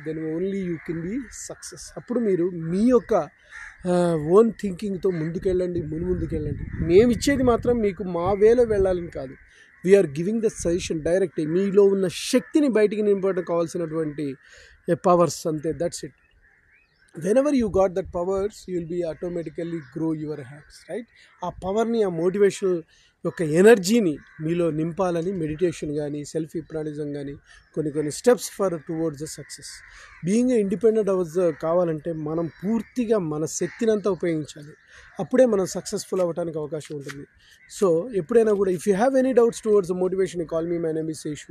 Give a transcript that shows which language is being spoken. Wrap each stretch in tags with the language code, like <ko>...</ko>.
<en>Then only you can be success.</en> <te>అప్పుడు మీరు మీ యొక్క ఓన్ థింకింగ్తో ముందుకెళ్ళండి. మేము ఇచ్చేది మాత్రం మీకు మా వేలో వెళ్ళాలని కాదు.</te> <en>We are giving the suggestion direct.</en> <te>మీలో ఉన్న శక్తిని బయటికి నింపడం కావాల్సినటువంటి పవర్స్, అంతే.</te> <en>That's it. whenever you got that powers, you will be automatically grow your hands, right?</en> <te>ఆ పవర్ని, ఆ మోటివేషనల్ యొక్క ఎనర్జీని మీలో నింపాలని మెడిటేషన్ కానీ, సెల్ఫ్ హిప్నాటిజం కానీ, కొన్ని</te> <en>Steps for towards the success.</en> <te>Being independent కావాలంటే మనం పూర్తిగా మన శక్తినంతా ఉపయోగించాలి. అప్పుడే మనం సక్సెస్ఫుల్ అవ్వడానికి అవకాశం ఉంటుంది. సో ఎప్పుడైనా కూడా</te> <en>If you have any doubts towards the motivation, call me. My name is Seshu.</en>